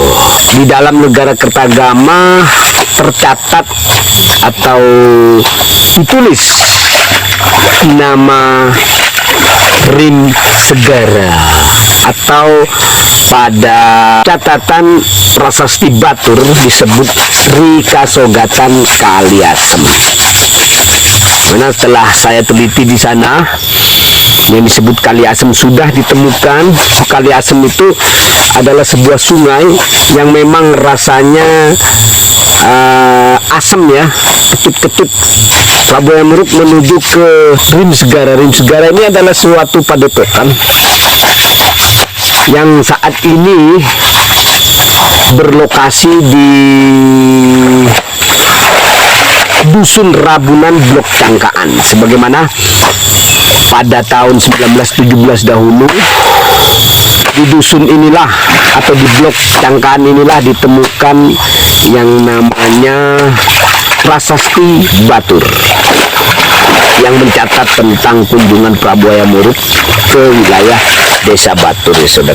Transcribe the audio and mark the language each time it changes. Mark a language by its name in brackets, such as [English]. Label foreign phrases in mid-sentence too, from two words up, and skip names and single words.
[Indonesian] Di dalam Negara Kertagama tercatat atau ditulis nama Rim Segara, atau pada catatan prasasti Batur disebut Sri Kasogatan Kaliasem. Mana setelah saya teliti di sana, yang disebut Kaliasem sudah ditemukan. Kaliasem itu adalah sebuah sungai yang memang rasanya asam ya, ketut-ketut. Prabu Hayam Wuruk menuju ke Rim Segara. Rim Segara ini adalah suatu padepokan yang saat ini berlokasi di Dusun Rabunan Blok Cangkaan. Sebagaimana pada tahun 1917 dahulu, di dusun inilah atau di Blok Cangkaan inilah ditemukan yang namanya prasasti Batur yang mencatat tentang kunjungan Prabu Hayam Wuruk ke wilayah desa Batur, ya saudara.